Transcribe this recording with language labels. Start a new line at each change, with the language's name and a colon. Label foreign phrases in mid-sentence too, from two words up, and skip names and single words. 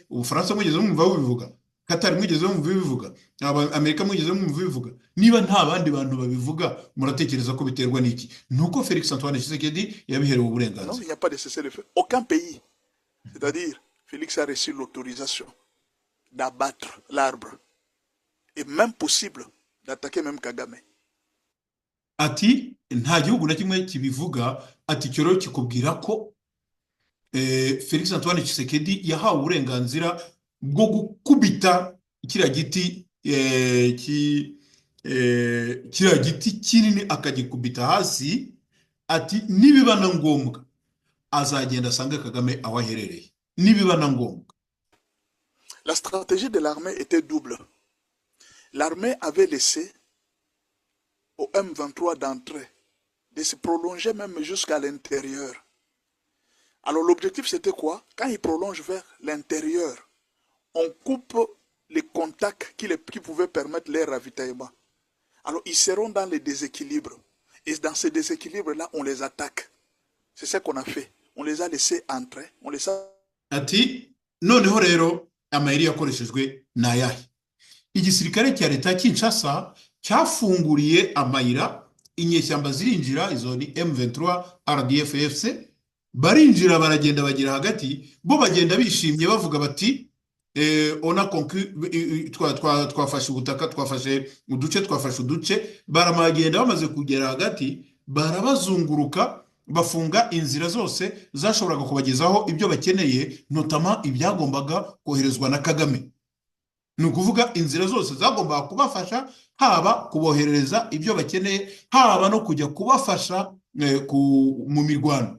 Kinyarwanda: Ubufaransa mwigeze mwumva bivuga? Qatar mwigeze mwumva bivuga? Amerika mwigeze mwumva bivuga? Niba nta bandi bantu babivuga, muratekereza ko biterwa n'iki? Nuko Felix Antoine Tshisekedi yabiherewe uburenganzira.
French: Non, il n'y a pas de cessez-le-feu. Aucun pays, c'est-à-dire Félix a reçu l'autorisation d'abattre l'arbre et même possible d'attaquer même Kagame.
Kinyarwanda: Ati nta gihugu na kimwe kibivuga. Ati cyo rero kikubwira ko Felix Antoine Tshisekedi yahawe uburenganzira bwo gukubita kiriya giti kinini akagikubita hasi. Ati nibiba na ngombwa azagenda asange Kagame aho aherereye, nibiba na ngombwa.
French: La stratégie de l'armée était double. L'armée avait laissé au M23 d'entrer, de se prolonger même jusqu'à l'intérieur. Alors l'objectif c'était quoi? Quand ils prolongent vers l'intérieur, on coupe les contacts qui pouvaient permettre leur ravitaillement. Alors ils seront dans les déséquilibres. Et dans ces déséquilibres-là, on les attaque. C'est ce qu'on a fait. On les a laissés entrer. On les a...
Kinyarwanda: Ati noneho rero amayeri yakoreshejwe nayahe? Igisirikare cya leta Kinshasa cyafunguriye amayira, inyeshyamba zirinjira, izo ni M23 RDF FC, barinjira baragenda bagira hagati, bo bagenda bishimye bavuga bati
French: on a conquis,
Kinyarwanda: twafashe ubutaka, twafashe uduce, baramagenda bamaze kugera hagati, barabazunguruka, bafunga inzira zose zashoboraga kubagezaho ibyo bakeneye, notama ibyagombaga koherezwa na Kagame. Nukuvuga inzira zose zagombaga kubafasha, haba kuboherereza ibyo bakeneye, haba no kujya kubafasha mu mirwano.